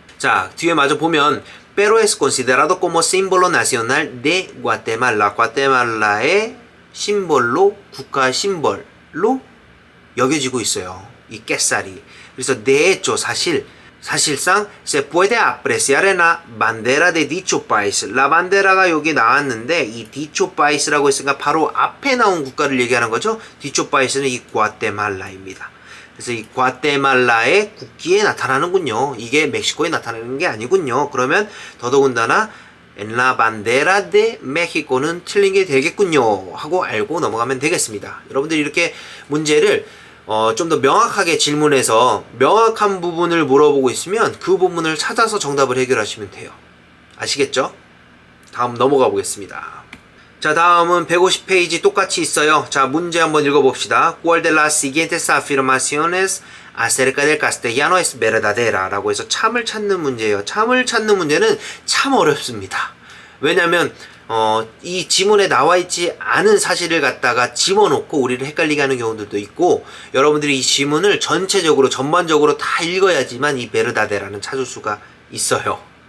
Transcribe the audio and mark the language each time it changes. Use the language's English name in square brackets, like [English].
[Spanish] 자, 뒤에 마저 보면 Pero es considerado como símbolo nacional de Guatemala. [Korean] 과테말라의 심벌로 국가 심벌로 여겨지고 있어요. 이 깻살이. [Spanish] 그래서 de hecho 사실상 se puede apreciar en la bandera de dicho país. [Korean] La bandera가 여기 나왔는데 이 dicho país라고 했으니까 바로 앞에 나온 국가를 얘기하는 거죠. dicho país는 이 과테말라입니다. 그래서 이 과테말라의 국기에 나타나는군요. 이게 멕시코에 나타나는 게 아니군요. 그러면 더더군다나 en la bandera de México 는 틀린 게 되겠군요. 하고 알고 넘어가면 되겠습니다. 여러분들이 이렇게 문제를 좀 더 명확하게 질문해서 명확한 부분을 물어보고 있으면 그 부분을 찾아서 정답을 해결하시면 돼요. 아시겠죠? 다음 넘어가 보겠습니다. 자, 다음은 150페이지 똑같이 있어요. 자, 문제 한번 읽어봅시다. [Spanish] ¿Cuál de las siguientes afirmaciones acerca del castellano es verdadera? [Korean] 라고 해서 참을 찾는 문제예요. 참을 찾는 문제는 참 어렵습니다. 왜냐면 이 지문에 나와 있지 않은 사실을 갖다가 집어넣고 우리를 헷갈리게 하는 경우들도 있고, 여러분들이 이 지문을 전반적으로 다 읽어야지만 이 베르다데라는 찾을 수가 있어요.